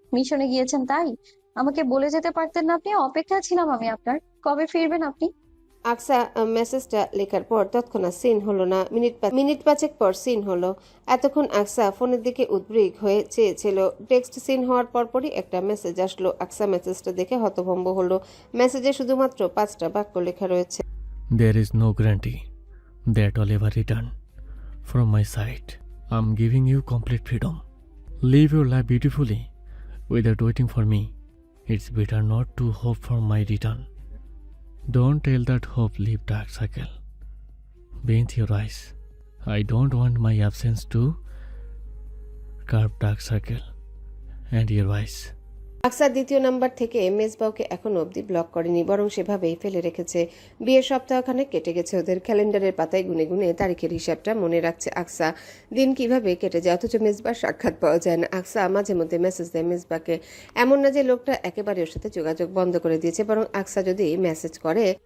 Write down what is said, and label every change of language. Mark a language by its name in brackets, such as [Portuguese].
[Bangla] মিশনে গিয়েছেন তাই? আমাকে বলে যেতে পারতেন না আপনি? অপেক্ষা ছিলাম আমি আপনার। কবে ফিরবেন আপনি? আকসা মেসেজটা লেখার পর তৎক্ষণাৎ সিন হলো না। মিনিট পাঁচেক পর সিন হলো। এতক্ষণ আকসা ফোনের দিকে উদ্বিগ হয়ে চেয়েছিল। টেক্সট সিন হওয়ার পরপরই একটা মেসেজ আসলো। আকসা মেসেজটা দেখে হতভম্ব হলো। মেসেজে শুধুমাত্র 5টা বাক্য লেখা রয়েছে। [English] There is no guarantee that I'll ever return from my side. I'm giving you complete freedom. Live your life beautifully without waiting for me. It's better not to hope for my return. Don't tell that hope leave dark circle beneath your eyes. I don't want my absence to carve dark circle and your eyes. [Bangla] আকসা দ্বিতীয় number থেকে মেজবাওকে এখনো অবধি block করেনি, বরং সেভাবেই ফেলে রেখেছে। বিয়ের সপ্তাহখানেক কেটে গেছে ওদের। ক্যালেন্ডারের পাতায় গুনে গুনে তারিখের হিসাবটা মনে রাখছে আকসা। দিন কিভাবে কেটে যায়, অথচ মেজবার সাক্ষাৎ পাওয়া যায় না। আকসা মাঝে মধ্যে মেসেজ দেয় মেজবাকে। এমন না যে লোকটা একেবারে ওর সাথে যোগাযোগ বন্ধ করে দিয়েছে, বরং আকসা যদি মেসেজ করে,